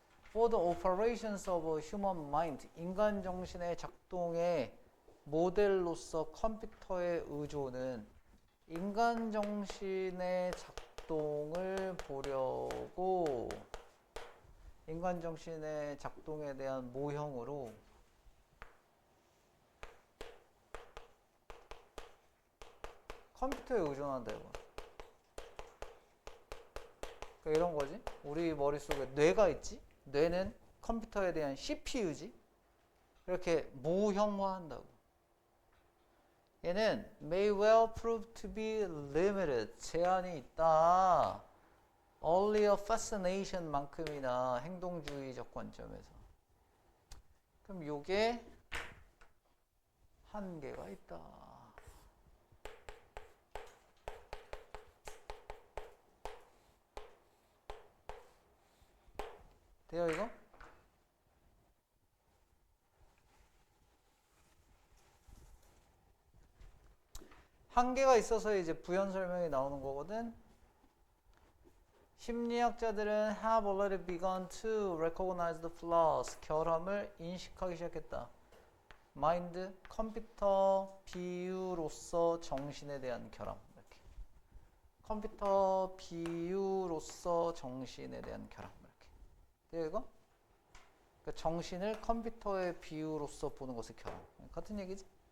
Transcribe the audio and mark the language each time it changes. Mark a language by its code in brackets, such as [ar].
[en] for the operations of a human mind, [ko] 인간 정신의 작동의 모델로서 컴퓨터의 의존은 인간 정신의 작동을 보려고 인간 정신의 작동에 대한 모형으로 컴퓨터에 의존한다 이거. 그러니까 이런 거지. 우리 머릿속에 뇌가 있지. 뇌는 컴퓨터에 대한 CPU지. 이렇게 모형화한다고. [en] 얘는 may well prove to be limited, [ko] 제한이 있다. [en] only a fascination [ko] 만큼이나 행동주의적 관점에서. 그럼 요게 한계가 있다. 돼요 이거? 한계가 있어서 이제 부연 설명이 나오는 거거든. 심리학자들은 [en] have already begun to recognize the flaws. [ko] 결함을 인식하기 시작했다. 마인드, 컴퓨터 비유로서 정신에 대한 결함. 이렇게. 컴퓨터 비유로서 정신에 대한 결함. 이렇게. 돼요, 이거? 그러니까 정신을 컴퓨터의 비유로서 보는 것의 결함. 같은 얘기지?